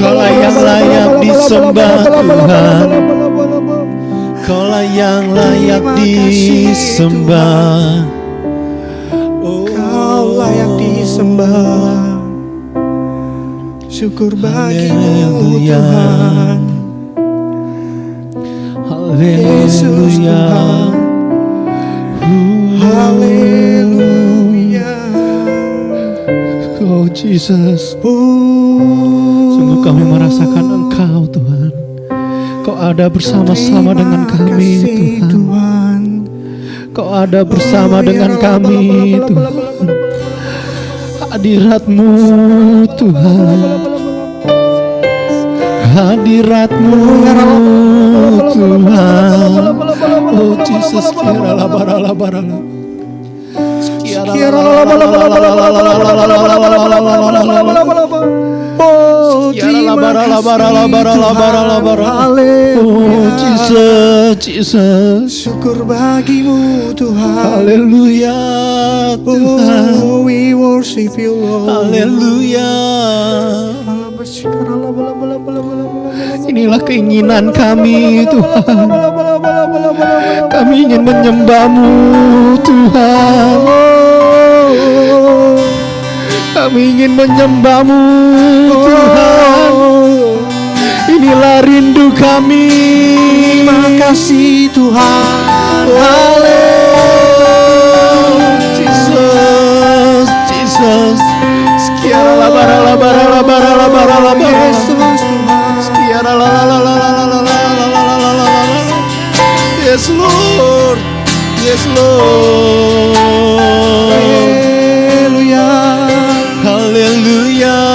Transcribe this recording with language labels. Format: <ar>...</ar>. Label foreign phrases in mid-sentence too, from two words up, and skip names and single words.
<id>Kaulah yang layak disembah Tuhan. Kaulah yang layak disembah. Kau layak disembah. Syukur bagimu Haleluya. Tuhan. Yesus Haleluya. Tuhan. Haleluya. Oh Jesus, sungguh kami merasakan Engkau Tuhan. Kau ada bersama-sama dengan kami Tuhan. Kau ada bersama dengan kami Tuhan. Hadirat-Mu Tuhan. Hadirat-Mu Tuhan. Oh Jesus, kirala barala barala. Oh, oh Jesus, Jesus. Syukur bagimu Tuhan. Haleluya Tuhan.</id> <en>Oh, we worship you Lord.</en> <id>Haleluya. Inilah keinginan kami Tuhan. Kami ingin menyembah-Mu Tuhan. Kami ingin menyembah-Mu Tuhan. Inilah rindu kami. Terima kasih Tuhan. Haleluya. Jesus, Jesus. Sekiara la bara la bara la bara la bara la bara. Yesus Tuhan. Sekiara la la la la la la la la la la la la.</id> <en>Yes Lord. Yes Lord.</en> <id>Haleluya. Haleluya.</id>